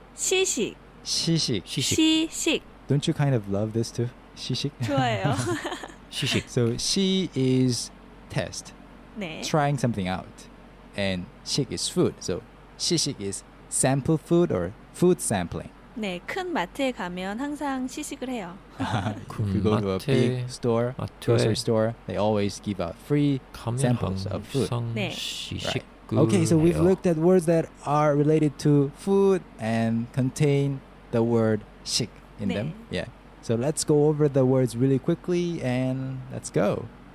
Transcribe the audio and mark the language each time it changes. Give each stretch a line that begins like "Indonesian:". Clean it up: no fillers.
Korean: 시식. 시식. 시식. 시식.
English: Don't you kind of love this too?
Korean: 시식. 좋아요. 시식.
English: So 시 is test,
Korean: 네.
English: trying something out, and 식 is food. So 시식 is sample food or food sampling.
Korean: 네, 큰 마트에 가면 항상 시식을 해요.
English: If you go to a big store, grocery store, they always give out free samples of food.
Korean: 네. 시식.
English: Okay, so we've looked at words that are related to food and contain the word 식 in them.
Korean: 네.
English: Yeah. So let's go over the words really quickly and let's go.